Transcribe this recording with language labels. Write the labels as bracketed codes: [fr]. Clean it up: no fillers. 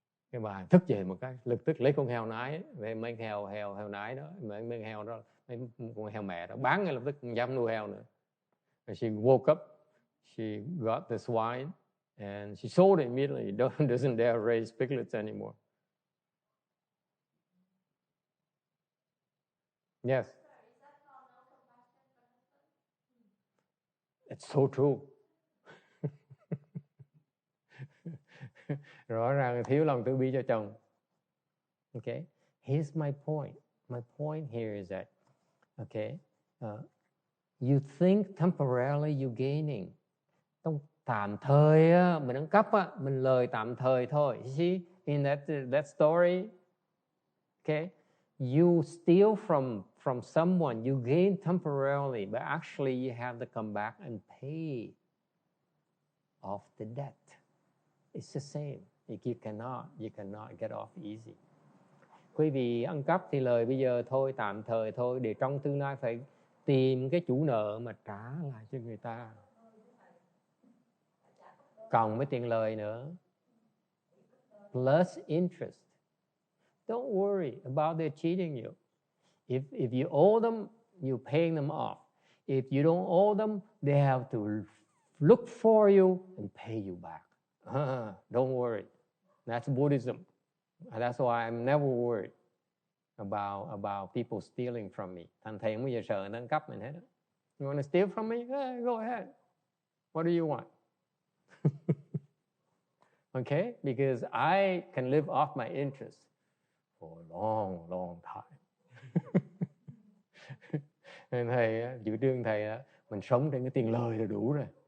[vi] Cái bà thức dậy một cái, lập tức lấy con heo nái, mấy heo nái đó, mấy heo đó, mấy con heo mẹ đó bán ngay lập tức, không dám nuôi heo nữa. [en] She woke up, she got the swine and she sold it immediately. Doesn't dare raise piglets anymore. Yes. It's so true. [vi] Rõ ràng thiếu lòng từ bi cho chồng. [en] Okay. Here's my point. My point here is that, okay, you think temporarily you're gaining. [vi] Tạm thời á, mình ăn cắp á, mình lời tạm thời thôi. [en] You see, in that story, okay, you steal from someone, you gain temporarily, but actually you have to come back and pay off the debt. It's the same. You cannot get off easy. [vi] Quý vị ăn cắp thì lời bây giờ thôi, tạm thời thôi, để trong tương lai phải tìm cái chủ nợ mà trả lại cho người ta, cộng với tiền lời nữa, [en] plus interest. Don't worry about their cheating you. If you owe them, you're paying them off. If you don't owe them, they have to look for you and pay you back. Don't worry. That's Buddhism. That's why I'm never worried about people stealing from me. [vi] Thành thầy không bao giờ sợ nó ăn cắp mình hết. [en] You want to steal from me? Go ahead. What do you want? Okay? Because I can live off my interest for a long, long time. [vi] Nên thầy, chủ trương thầy, mình sống trên cái tiền lời là đủ rồi.